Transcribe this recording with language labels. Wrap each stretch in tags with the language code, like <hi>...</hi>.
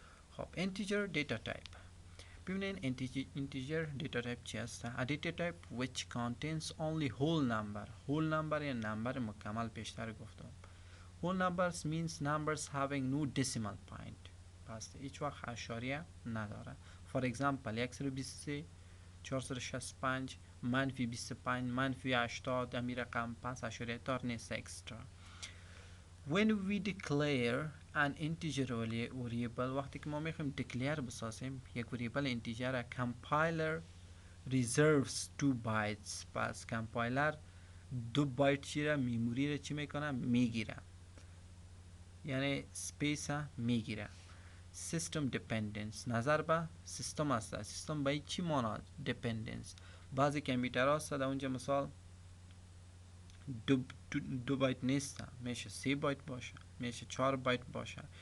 <en>خب integer data type.</en> <fa>ببینین</fa> <en>integer data type</en> <fa>چی هست؟</fa> <en>A data type which contains only whole number.</en> <fa>whole number یا نمبر مکمل پیشتر گفتم.</fa> <en>whole numbers means numbers having no decimal point.</en> <fa>پس هیچ وقت اشاریه نداره.</fa> <en>for example</en> <fa>123 465 منفی 25 منفی 80 امی رقم پس اشاریه دار نیست اکسترا.</fa> <en>when we declare an integer variable،</en> <fa>وقتی که ما میخوایم declare بسازیم یک variable integer،</fa> <en>compiler reserves 2 bytes.</en> <fa>پس کمپایلر 2 بایت چی را میموری را چی میکنه؟ میگیره، یعنی سپیس میگیره. سیستم دیپندنس نظر به سیستم است. سیستم به چی ماند؟ دیپندنس. بعضی کامپیوتر هست در اونجا مثال 2 بایت نیست، میشه 3 بایت باشه، میشه 4 بایت باشه.</fa>